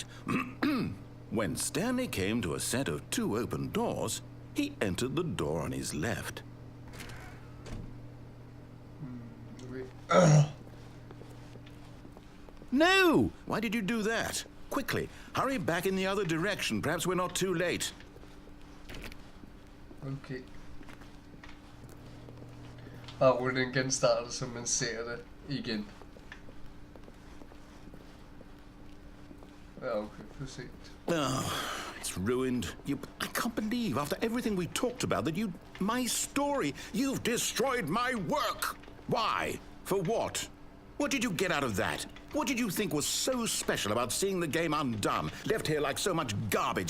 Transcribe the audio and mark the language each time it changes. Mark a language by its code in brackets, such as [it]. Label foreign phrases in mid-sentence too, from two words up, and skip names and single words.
[en] When Stanley came to a set of 2 open doors, he entered the door on his left. No! Why did you do that? Quickly, hurry back in the other direction. Perhaps we're not too late. Okay. [da] Bare rullen genstarter, så man ser det igen. Ja, okay, for sent. [en] Oh, it's ruined. I can't believe, after everything we talked about, that my story, you've destroyed my work. Why? For what? What did you get out of that? What did you think was so special about seeing the game undone, left here like so much garbage?